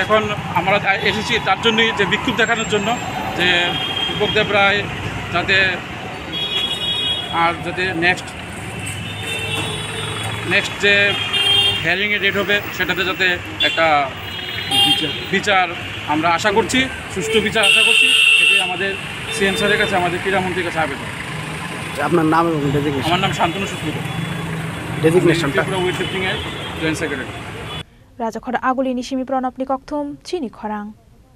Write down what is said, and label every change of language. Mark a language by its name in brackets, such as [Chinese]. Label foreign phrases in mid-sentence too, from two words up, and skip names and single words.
[Bangla] এখন আমরা এসেছি তার জন্যই, যে বিক্ষোভ দেখানোর জন্য যে রূপক দেবরায় যাতে নেক্সট যে হিয়ারিংয়ের ডেট হবে সেটাতে যাতে একটা বিচার আমরা আশা করছি, সুষ্ঠু বিচার আশা করছি। এটাই আমাদের [English] CM sir [Bangla] কাছে, আমাদের ক্রীড়ামন্ত্রীর কাছে আবেদন। আপনার নাম এবং ডেজিগনেশন? আমার নাম শান্তনু সূত্রধর, ডেজিগনেশনটা ত্রিপুরা ওয়েটলিফটিং এর [English] joint secretary. [Kok Borok] Raja Khorang Aguli Nishimi Pranop Nikok Thum Chini Khorang.